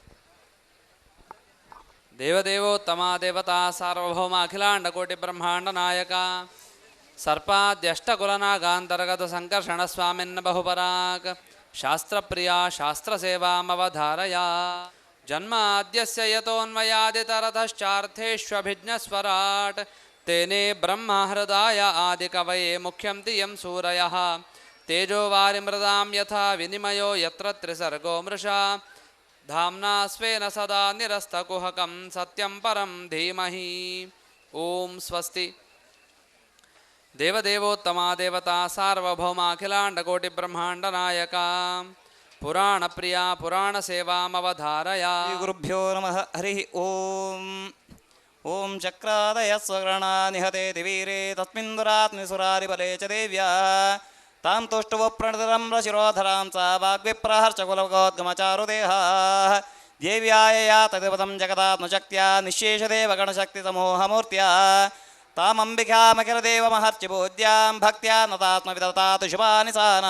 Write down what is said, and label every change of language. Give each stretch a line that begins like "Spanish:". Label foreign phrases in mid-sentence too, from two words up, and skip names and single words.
Sanskrit: ದೇವದೇವೋತ್ತಮ ದೇವತಾ ಸಾರ್ವಭೌಮ ಅಖಿಲಾಂಡ ಕೋಟಿ ಬ್ರಹ್ಮಾಂಡ ನಾಯಕ ಸರ್ಪಾದ್ಯಷ್ಟಕುಲನಾಗಾಂತರ್ಗತ ಸಂಕರ್ಷಣ ಸ್ವಾಮಿನ್ ಬಹುಪರಾಗ್ ಶಾಸ್ತ್ರಪ್ರಿಯ ಶಾಸ್ತ್ರಸೇವಾಮವಧಾರಯ. ಜನ್ಮಾದ್ಯಸ್ಯ ಯತೋನ್ಮಯಾದಿತರತಶ್ಚಾರ್ಥೇಷ್ವಭಿಜ್ಞಸ್ವರಾಟ್ ತೇನೇ ಬ್ರಹ್ಮ ಹೃದಯ ಆದಿಕವಯೇ ಮುಖ್ಯಂತಿ ಯಂ ಸೂರಯಃ ತೇಜೋವಾರಿಮೃದಾಂ ಯಥಾ ವಿನಿಮಯೋ ಯತ್ರ ತ್ರಿಸರ್ಗೋ ಮೃಷಾ ಧಾಮ್ನಾ ಸ್ವೇನ ಸದಾ ನಿರಸ್ತಕುಹಕಂ ಸತ್ಯಂ ಪರಂ ಧೀಮಹಿ. ಓಂ ಸ್ವಸ್ತಿ. ದೇವದೇವೋತ್ತಮ ದೇವತಾ ಸಾರ್ವಭೌಮ ಅಖಿಲಾಂಡ ಕೋಟಿ ಬ್ರಹ್ಮಾಂಡ ನಾಯಕ ಪುರಾಣ ಪ್ರಿಯ ಪುರಾಣ ಸೇವಾಮವಧಾರಯ. ಗುರುಭ್ಯೋ ನಮಃ ಹರಿ ಓಂ. ಓಂ ಚಕ್ರಾದಯ ಸ್ವಗಣ ನಿಹತೆ ದಿವೀರೇ ತಸ್ಮಿನ್ ದುರಾತ್ಮಿ ಸುರಾರಿಬಲೆ ಚ ದೇವ್ಯಾ ತಾಂ ತುಷ್ಟುವ ಪ್ರಣತರಂ ಶಿರೋಧರಾಂ ಸ ವಾಗ್ವಿಪ್ರಹರ್ಷಕುಲಗೋದ್ಗಮಚಾರುದೇಹ ದೇವ್ಯಾಯ ಯಾತದೇವತಂ ಜಗದಾತ್ಮಶಕ್ತ್ಯಾ ನಿಶೇಷದೇವ ಗಣಶಕ್ತಿ ಸಮೂಹಮೂರ್ತ್ಯಾ ತಾಮಂಬಿಕಾಮಖಿಲದೇವಮಹರ್ಚಿಬೋದ್ಯಾಂ ಭಕ್ತ್ಯಾ ನತಾತ್ಮವಿದತಾತು ಶುಭಾನಿ ಸಾನಃ.